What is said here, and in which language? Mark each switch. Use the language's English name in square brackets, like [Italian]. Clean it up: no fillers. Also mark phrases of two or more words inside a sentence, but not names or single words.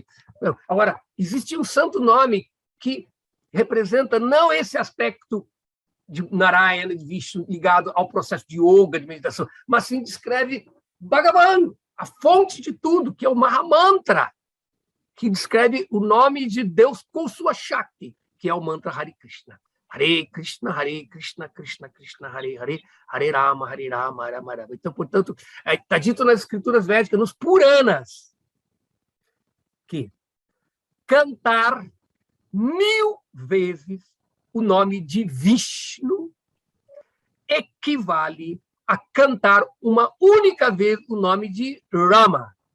[Portuguese] Agora, existe um santo nome que representa não esse aspecto de Narayana, de Vishnu, ligado ao processo de yoga, de meditação, mas sim descreve Bhagavan, a fonte de tudo, que é o Mahamantra, que descreve o nome de Deus com sua Shakti, que é o mantra Hare Krishna. [Sanskrit] Hare Krishna, Krishna Krishna, Hare Hare, Hare Rama, Rama Rama. [Portuguese] Então, portanto, está dito nas escrituras védicas, nos Puranas, que cantar 1000 vezes o nome de Vishnu equivale a cantar uma única vez o nome de Rama.